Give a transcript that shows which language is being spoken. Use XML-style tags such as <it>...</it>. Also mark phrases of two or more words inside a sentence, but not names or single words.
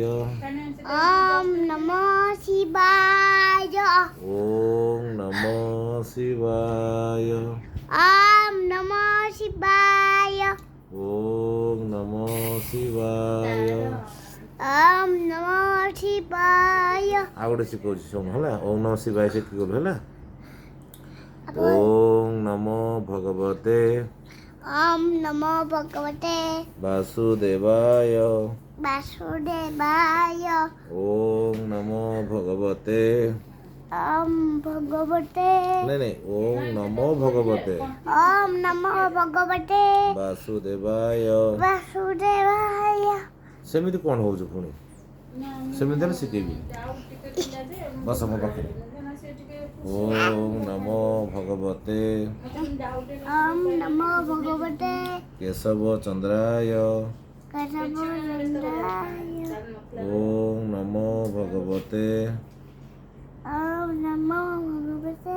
<sa>ओम नमः शिवाय ओम नमो शिवाय ओम नमः शिवाय ओम नमो शिवाय ओम नमः शिवाय</sa> <or>ଆଉ ଗୋଟେ ଶିଖଉଛି ଶୁଣ ହେଲା</or> <sa>ଓମ୍ ନମଃ ଶିବାୟ</sa> <or>ଶିଖିଗଲୁ ହେଲା</or> <sa>ओम नमो भगवते ओम नमो भगवते वासुदेवाय वासुदेवाय ओम नमो भगवते ओम भगवते नहीं ओम नमो भगवते ओम नमो भगवते वासुदेवाय वासुदेवाय</sa> <or>ସେମିତି କଣ ହୋ ପୁଣି ସେମିତି ହେଲେ ଶିଖେବି ବସ ମୋ ପାଖେ</or> <sa>ओम नमो भगवते ओम नमो भगवते केशव चंद्राय केशवचंद्राय ओम नमो भगवते ओम नमो भगवते</sa>